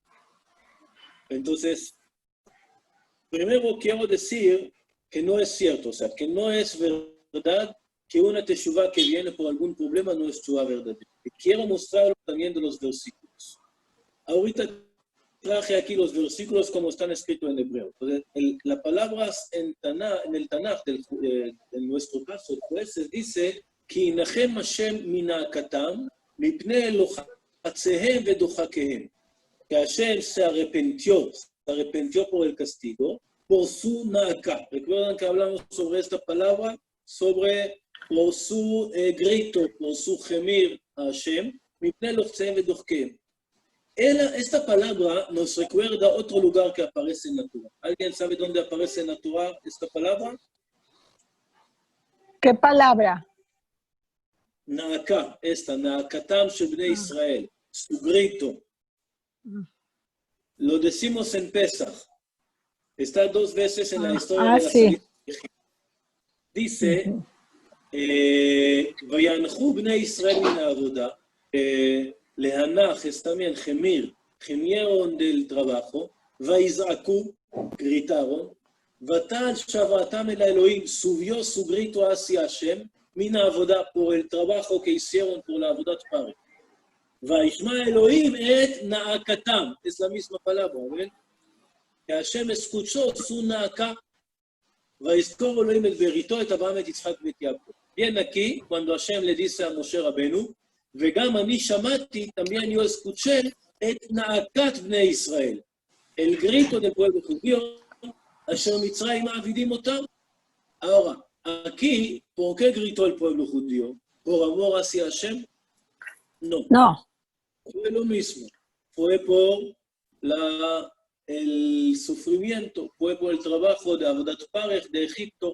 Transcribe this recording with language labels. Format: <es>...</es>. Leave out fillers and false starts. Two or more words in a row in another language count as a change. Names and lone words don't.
<es>Entonces, primero quiero decir que no es cierto, o sea, que no es verdad que una teshuva que viene por algún problema no es teshuva verdadera. Y quiero mostrarlo también de los versículos. Ahorita traje aquí los versículos como están escritos en hebreo. Entonces, la palabra en el Tanaj, en nuestro caso, jueces, dice,</es> <he>כי ינחם השם מנאקתם מפני לחציהם ודחקיהם.</he> <es>Que Hashem se arrepintió por el castigo, por su naaka. Recuerdan que hablamos sobre esta palabra, por su grito, por su gemir a Hashem,</es> <he>מפני לחציהם ודחקיהם.</he> <es>Esta palabra nos recuerda otro lugar que aparece en la Torah. ¿Alguien sabe dónde aparece en la Torah esta palabra? ¿Qué palabra?</es> <he>נאקה נאקתם של בני ישראל,</he> <es>su grito. Lo decimos en Pesach. Está 2 veces en la historia de la salida de Egipto. Dice,</es> <he>ויאנחו בני ישראל מן העבודה, Lehanach</he> <es>es también gemieron del trabajo,</es> <he>ויזעקו, gritaron, ותעל שועתם אל האלהים,</he> <es>subió su grito hacia Hashem,</es> <he>מן העבודה,</he> <es>por el trabajo que hicieron por la</es> <he>עבודת פרך. וישמע אלהים את נאקתם,</he> <es>es la misma palabra, ¿ven? Que Hashem escuchó su naaka,</es> <he>ויזכור אלהים אל בריתו את אברהם את יצחק את יעקב.</he> <es>Bien aquí, cuando Hashem le dice a Moshe Rabenu,</es> <he>וגם אני שמעתי,</he> <es>también yo escuché,</es> <he>את נאקת בני ישראל.</he> <es>El grito del pueblo judío,</es> <he>אשר מצרים מעבידים אותם.</he> <es>Ahora, aquí, ¿por qué gritó el pueblo judío? ¿Por amor hacia Hashem? No. No. Fue lo mismo. Fue por el sufrimiento, fue por el trabajo de</es> <he>עבודת פרך</he> <es>de Egipto.</es>